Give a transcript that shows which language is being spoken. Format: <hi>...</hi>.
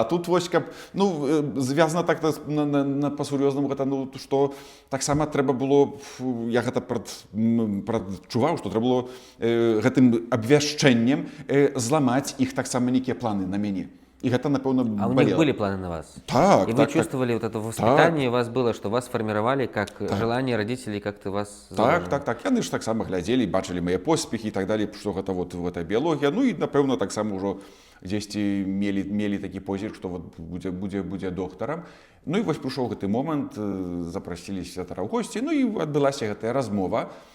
<be>А тут вось каб ну звязана так па-сур'ёзнаму гэта ну што таксама трэба было, я гэта прадчуваў, што трэба было гэтым абвяшчэннем зламаць іх таксама нейкія планы на мяне. И это, напевно,</be> <ru>А у них были планы на вас?</ru> <be>Так, и так,</be> <ru>вы чувствовали вот это воспитание у вас было, что вас формировали как желание родителей как-то вас...</ru> <be>Так. Яны ж таксама глядзелі, бачылі мае поспехі і так далее, што гэта вот гэта біялогія. Ну і, напэўна, таксама ўжо дзесьці мелі такі позірк, што вот будзе доктарам. Ну і вось прыйшоў гэты момант, запрасілі святара ў госці, ну і адбылася гэтая размова.</be>